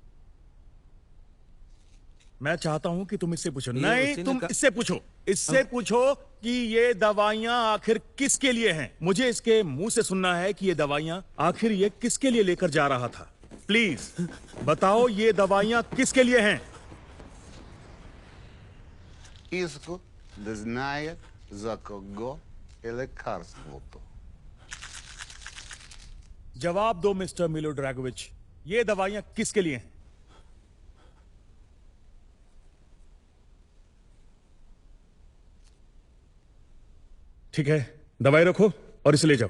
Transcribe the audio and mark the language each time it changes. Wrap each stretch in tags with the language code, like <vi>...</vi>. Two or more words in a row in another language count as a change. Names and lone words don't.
<hi>मैं चाहता हूं कि तुम इससे पूछो। ये नहीं, उसी ने तुम कहा- इससे पूछो। इससे पूछो कि ये दवाइयां आखिर किसके लिए हैं। मुझे इसके मुंह से सुनना है कि ये दवाइयां आखिर ये किसके लिए लेकर जा रहा था। प्लीज बताओ, ये दवाइयां किसके लिए हैं?</hi> <bg>Иску да знает, за кого и лекарството.</bg> <hi>जवाब दो मिस्टर मिलो ड्रैगोविच, ये दवाइयां किसके लिए हैं? ठीक है, दवाई रखो और इसे ले जाओ।</hi>